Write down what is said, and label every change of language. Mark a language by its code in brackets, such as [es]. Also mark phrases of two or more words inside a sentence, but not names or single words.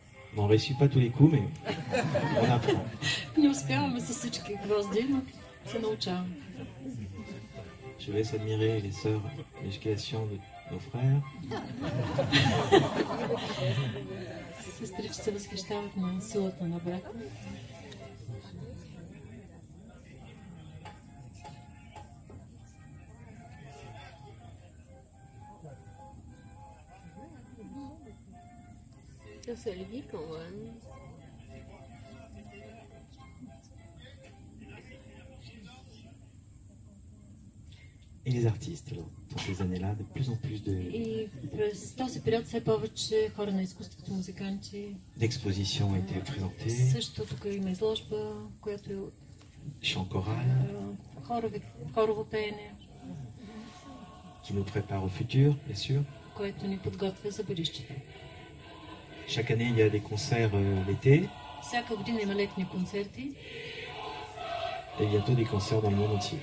[fr] On ne réussit pas tous les coups, mais on apprend. [bg] Не успяваме с всички гвозди, но се научаваме. [fr] Je laisse admirer les sœurs d'éducation de nos frères. [bg] Сестрички се възхищават на силата на брата. [fr] Ça, c'est le dit qu'on va. Et les artistes, alors, dans ces années-là, de plus en plus [bg] И през този период все повече хора на изкуството, музиканти. [fr] d'expositions ont été présentées, [bg] Също тук има изложба, която е [fr] chant choral, [bg] хорово пеене, [fr] qui nous prépare au futur, bien sûr. [bg] което ни подготвя за бъдещето. [fr] Chaque année, il y a des concerts l'été [bg] Всяка година има летни концерти [fr] et bientôt des concerts dans le monde entier.